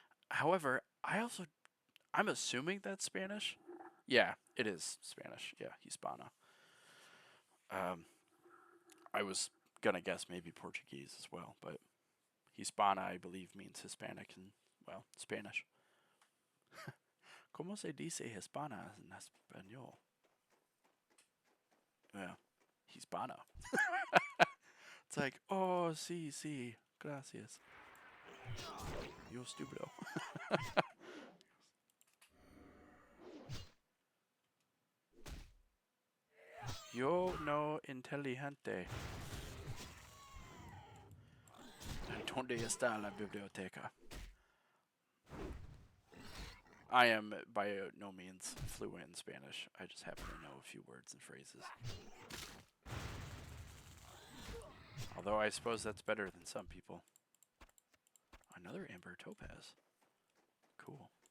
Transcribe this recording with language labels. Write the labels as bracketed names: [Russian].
[English] However, I'm assuming that's Spanish. Yeah, it is Spanish. Yeah, Hispana. I was gonna guess maybe Portuguese as well, but Hispana, I believe, means Hispanic and, well, Spanish. [Spanish] ¿Cómo se dice Hispana en español? [English] Yeah, Hispana. It's like, oh, [Spanish] sí, gracias. Yo stupido. Yo no inteligente. ¿Dónde está la biblioteca? [English] I am by no means fluent in Spanish. I just happen to know a few words and phrases. Although I suppose that's better than some people. Another Amber Topaz. Cool.